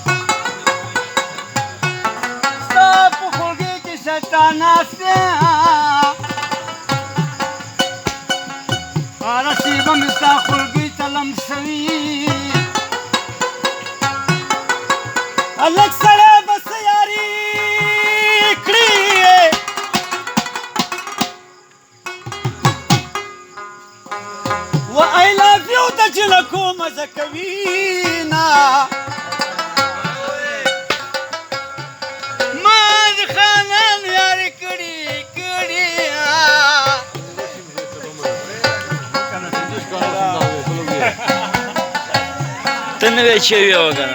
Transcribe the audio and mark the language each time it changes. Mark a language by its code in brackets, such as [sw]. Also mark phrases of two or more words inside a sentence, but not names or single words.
[ps] ستا په خولګۍ کې شیطان ناست دی هره شېبه مې ستا خولګۍ ته لمسوي هلک سړی به څه یاري کړي و [en] I love you [ps] د جنکو مزه کوي نه ما د خانان یاري کړي ته نه وی چې ویو کنه